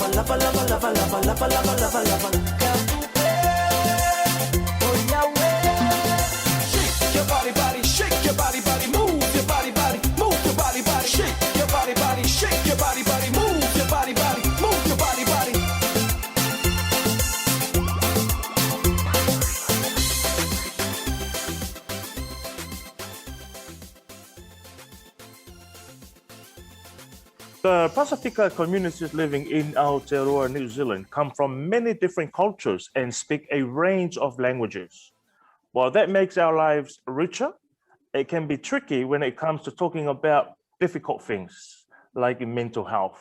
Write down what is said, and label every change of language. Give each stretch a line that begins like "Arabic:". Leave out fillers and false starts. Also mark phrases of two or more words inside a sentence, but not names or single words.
English: Shake your body, body, shake your body, body, move your body, body, move your body, body, shake your body, body, shake your body, body, move your body, body, move your body, body. The Pasefika communities living in Aotearoa, New Zealand, come from many different cultures and speak a range of languages. While that makes our lives richer, it can be tricky when it comes to talking about difficult things like mental health.